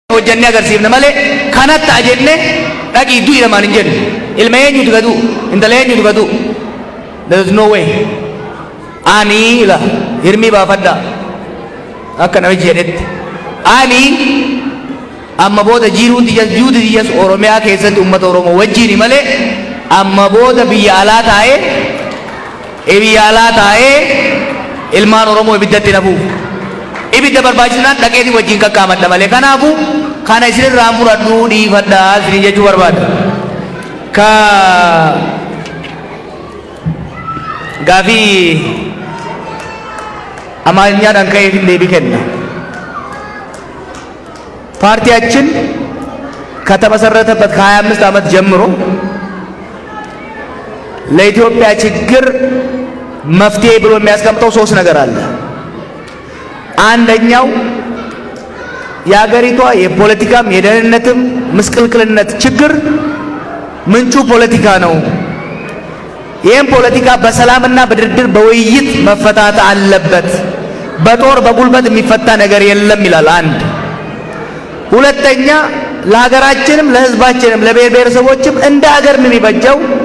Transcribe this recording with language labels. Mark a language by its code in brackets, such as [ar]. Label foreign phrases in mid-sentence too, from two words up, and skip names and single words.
[om] hojjannee agarsiifne malee kanatti ajennee dhaqii du'i lamaan hin jennu. Ilma eenyutu gadu intala eenyutu gadu. [en] There is no way. [om] Ani la hirmii baafadhaa akka namichi jedhetti. Ani amma booda jiruun diyyas Oromiyaa keessatti uummata Oromoo wajjini malee amma booda biyya alaa taa'ee ilmaan Oromoo ibiddatti nafuuf. Ibidda barbaachisunaan dhaqeetii wajjin qaqqaamadha malee kanaafuu kana isinirraa muradhuu dhiifadhaa isin jechuu barbaada. Ka gaafii amaarኛadhaan ka'eef hin deebii kenna. [am] ፓርቲያችን ከተመሰረተበት ከ25 ዓመት ጀምሮ ለኢትዮጵያ ችግር መፍትሄ ብሎ የሚያስቀምጠው 3 ነገር አለ። አንደኛው የሀገሪቷ የፖለቲካም የደህንነትም ምስቅልቅልነት ችግር ምንጩ ፖለቲካ ነው። ይህም ፖለቲካ በሰላምና በድርድር በውይይት መፈታት አለበት። በጦር በጉልበት የሚፈታ ነገር የለም ይላል። አንድ ሁለተኛ ለሀገራችንም ለህዝባችንም ለብሔር ብሔረሰቦችም እንደ ሀገር ምን ይበጀው